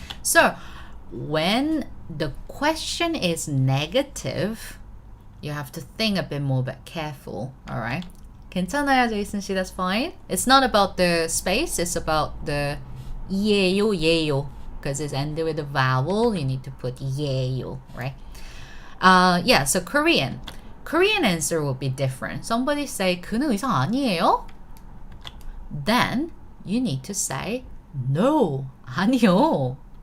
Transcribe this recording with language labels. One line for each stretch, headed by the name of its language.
English: So when the question is negative, you have to think a bit more, but careful, all right?
Korean: 괜찮아요, Jason 씨,
English: that's fine. It's not about the space, it's about the 예요. Because it's ended with a vowel, you need to put 예요, right? Yeah, so Korean answer will be different. Somebody say
Korean: 그는 의사 아니에요?
English: Then you need to say no,
Korean: 아니요.